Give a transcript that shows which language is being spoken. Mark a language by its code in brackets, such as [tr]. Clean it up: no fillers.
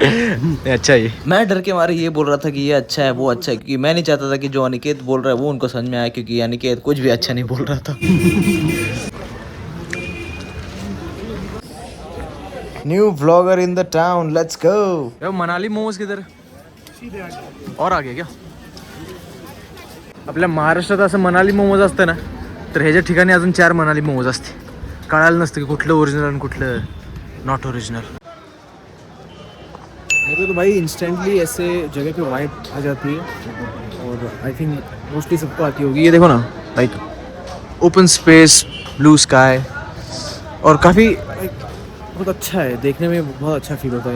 [hi] अच्छा ये मैं डर के मारे ये बोल रहा था कि ये अच्छा है वो अच्छा है, क्योंकि मैं नहीं चाहता था कि जो अनिकेत बोल रहा है वो उनको समझ में आए, क्योंकि अनिकेत कुछ भी अच्छा नहीं बोल रहा था। [en] New vlogger in the town, let's go. [hi] Manali momos किधर और आगे क्या? [mr] आपल्या महाराष्ट्रात असं मनाली मोमोज असतं ना, तर ह्याच्या ठिकाणी अजून 4 मनाली मोमोज असते. कळालं नसतं की कुठलं ओरिजिनल आणि कुठलं नॉट ओरिजिनल. [hi] मुझे तो भाई इंस्टेंटली ऐसे जगह पे वाइब आ जाती है, और [en] I think mostly [hi] सबको आती होगी. ये देखो ना, like open space, blue sky, और काफ़ी बहुत अच्छा है देखने में, बहुत अच्छा फील होता है.